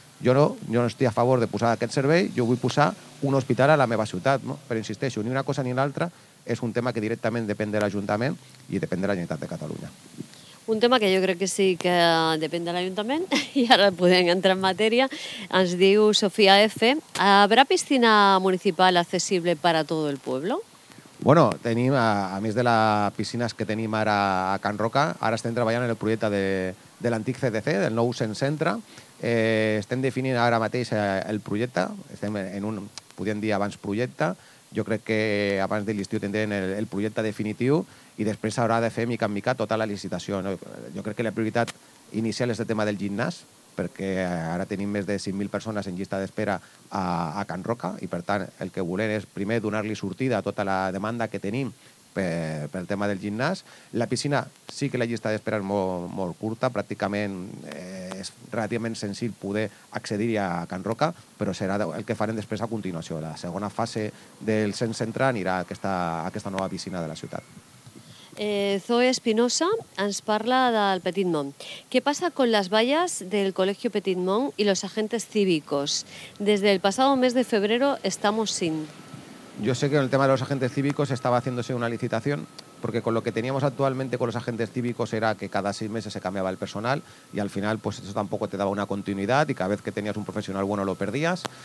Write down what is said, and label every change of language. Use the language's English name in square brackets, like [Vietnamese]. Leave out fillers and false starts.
[Catalan] Jo no estic a favor de posar aquest servei, jo vull posar un hospital a la meva ciutat, no? Però insisteixo, ni una cosa ni l'altra, és un tema que directament depèn de l'Ajuntament i depèn de la Generalitat de Catalunya. Un tema que jo crec que sí que depèn de l'Ajuntament i ara podem entrar en matèria. Ens diu Sofia F. [Spanish] Habrá piscina municipal accessible para todo el pueblo? [Catalan] Bueno, tenim, a més de les piscines que tenim ara a Can Roca, ara estem treballant en el projecte de l'antic CDC, del nou centre. Estem definint ara mateix el projecte, estem en un, podríem dir, abans projecte. Jo crec que abans de l'estiu tindrem el projecte definitiu i després s'haurà de fer mica en mica tota la licitació. Jo crec que la prioritat inicial és el tema del gimnàs, perquè ara tenim més de 5.000 persones en llista d'espera a Can Roca i per tant el que volem és primer donar-li sortida a tota la demanda que tenim pel tema del gimnàs. La piscina sí que la llista d'espera és molt, molt curta, pràcticament és relativament senzill poder accedir a Can Roca, però serà el que farem després a continuació. La segona fase del centre anirà a aquesta nova piscina de la ciutat. Zoe Espinosa ens parla del Petit Mont. Què passa [Spanish] con les valles del Col·legio Petit Mont i los agentes cívicos? [Catalan] Des del passat mes de [Spanish] febrero estamos sin... Yo sé que en el tema de los agentes cívicos estaba haciéndose una licitación, porque con lo que teníamos actualmente con los agentes cívicos era que cada 6 meses se cambiaba el personal y al final pues eso tampoco te daba una continuidad y cada vez que tenías un profesional bueno lo perdías.